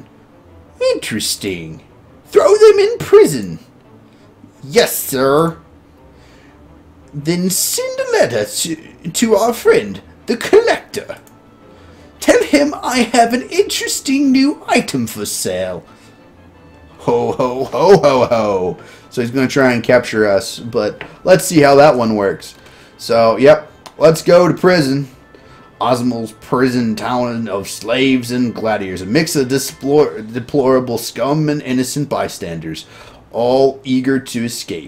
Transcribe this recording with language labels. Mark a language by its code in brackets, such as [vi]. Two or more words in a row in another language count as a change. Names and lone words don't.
[en] Interesting. Throw them in prison. Yes, sir. Then send a letter to our friend, the Collector. Tell him I have an interesting new item for sale. Ho, ho, ho, ho, ho. So he's going to try and capture us, but let's see how that one works. So, yep, let's go to prison. Osmo's prison town of slaves and gladiators, a mix of deplorable scum and innocent bystanders, all eager to escape.